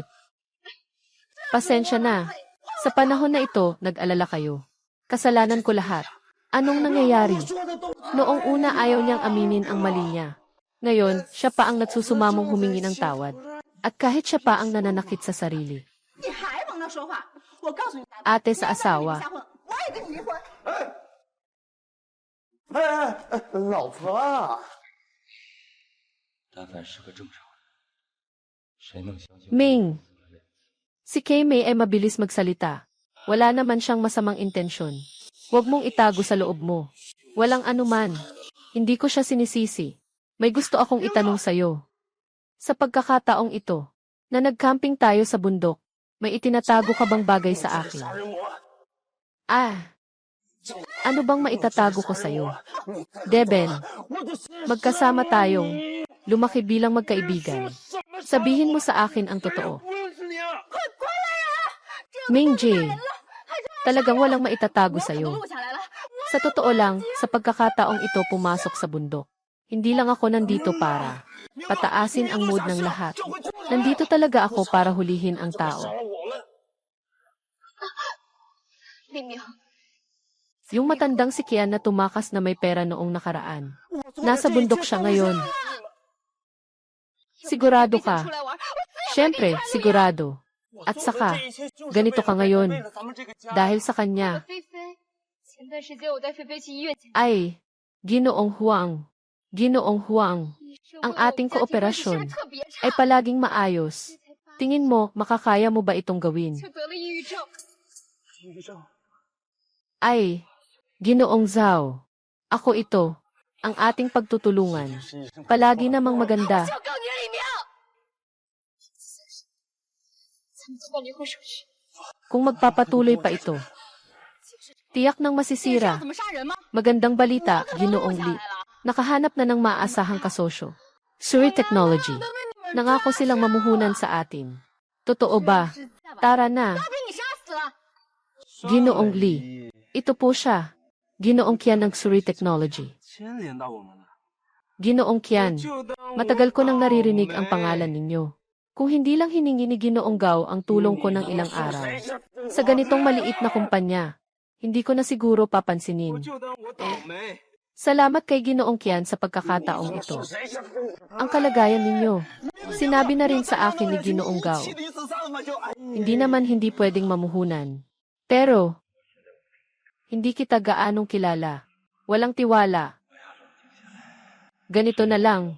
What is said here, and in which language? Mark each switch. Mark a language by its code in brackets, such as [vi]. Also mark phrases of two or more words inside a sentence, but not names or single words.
[tl] Pasensya na. Sa panahon na ito, nag-alala kayo. Kasalanan ko lahat. Anong nangyayari? Noong una ayaw niyang aminin ang mali niya. Ngayon, siya pa ang nagsusumamong humingi ng tawad. At kahit siya pa ang nananakit sa sarili. [zh] 你还帮他说话？我告诉你， [tl] Ate sa asawa. [zh] 我也跟你离婚。老婆啊，但凡是个正常人，谁能相信？ [tl] Ming, si Kay May ay mabilis magsalita. Wala naman siyang masamang intensyon. Huwag mong itago sa loob mo. Walang anuman. Hindi ko siya sinisisi. May gusto akong itanong sa'yo. Sa pagkakataong ito, na nagcamping tayo sa bundok, may itinatago ka bang bagay sa akin? Ah, ano bang maitatago ko sa'yo? Deben, magkasama tayong lumaki bilang magkaibigan. Sabihin mo sa akin ang totoo. Mingji, talagang walang maitatago sa'yo. [zh] 录下来了。 [tl] Sa totoo lang, sa pagkakataong ito pumasok sa bundok. Hindi lang ako nandito para pataasin ang mood ng lahat. Nandito talaga ako para hulihin ang tao. [zh] 黎明， [tl] Yung matandang si Kian na tumakas na may pera noong nakaraan. Nasa bundok siya ngayon. Sigurado ka, Siyempre, sigurado. At saka, ganito ka ngayon. Dahil sa kanya. [zh] 菲菲，前段时间我带菲菲去医院检查， [tl] Ay, Ginoong Huang. Ginoong Huang. [zh] 医生 [tl] Ang [zh] 问我 [tl] ating [zh] 家庭关系是不是 [tl] kooperasyon [zh] 特别差， [tl] ay palaging maayos. Tingin mo, makakaya mo ba itong gawin? [zh] 却得了抑郁症。 [tl] Ay, Ginoong Zhao. Ako ito, ang ating pagtutulungan. Palagi namang maganda. [zh] 就告你李明，咱们做办离婚手续。 [tl] Kung magpapatuloy pa ito. Tiyak nang [zh] 你知道 [tl] masisira. [zh] 怎么杀人吗？ [tl] Magandang balita, Ginoong Li. Nakahanap na ng maaasahang kasosyo. Suri Technology. Nangako silang mamuhunan sa atin. Totoo ba? Tara na. [zh] 被你杀死了。 [tl] Ginoong Li. Ito po siya. Ginoong Qian ng Suri Technology. [zh] 牵连到我们了。 [tl] Ginoong Qian. Matagal ko nang naririnig ang pangalan ninyo. Kung hindi lang hiningi ni Ginoong Gao ang tulong ko ng ilang araw. Sa ganitong maliit na kumpanya, hindi ko na siguro papansinin. [zh] 就当我倒霉。 [tl] Salamat kay Ginoong Qian sa pagkakataong ito. Ang kalagayan ninyo. Sinabi na rin sa akin ni Ginoong Gao. [zh] 妻离子散嘛就哎。 [tl] Hindi naman hindi pwedeng mamuhunan. Pero, hindi kita gaanong kilala. Walang tiwala. Ganito na lang.